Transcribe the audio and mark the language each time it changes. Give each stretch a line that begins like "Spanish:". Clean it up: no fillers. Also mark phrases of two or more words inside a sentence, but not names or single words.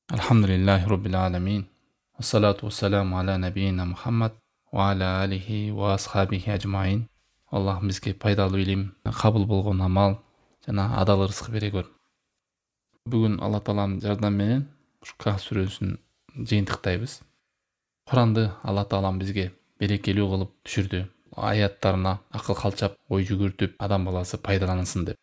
Arabic: الحمد لله رب العالمين. والصلاة والسلام على نبينا محمد وعلى آله وأصحابه أجمعين.
Kyrgyz: Allah bizге пайдалы илим, кабыл болгон амал жана адал ырзык бере көр. Бүгүн Алла Тааланын жардамы менен ушу Кахф сүрөсүн жыйынтыктайбыз. Куранды Алла Таалам бизге берекелүү кылып түшүрдү. Аяттарына акыл калчап, ой жүгүртүп, адам баласы пайдалансын деп.